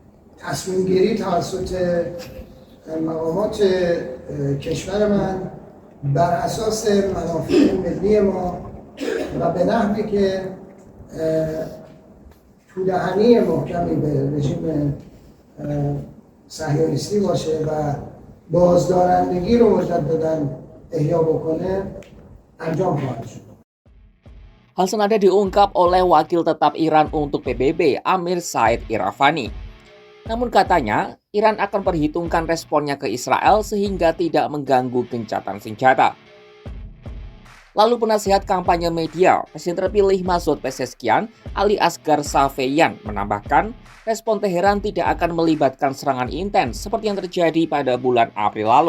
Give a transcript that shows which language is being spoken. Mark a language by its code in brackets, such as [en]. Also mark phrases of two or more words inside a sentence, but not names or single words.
[fa] تصمیم گیری توسط مقامات کشور من بر اساس منافع ملی ما و به نحوی که تودهنی محکمی به رژیم صهیونیستی باشه و بازدارندگی رو مجددا احیا بکنه انجام خواهد شد. [id] Hal senada diungkap oleh wakil tetap Iran untuk PBB, Amir Said Iravani. Namun katanya, Iran akan perhitungkan responnya ke Israel sehingga tidak mengganggu gencatan senjata. Lalu penasihat kampanye media, Presiden terpilih Masoud Pezeshkian, Ali Asghar Safeyan, menambahkan respon Teheran tidak akan melibatkan serangan intens seperti yang terjadi pada bulan April lalu.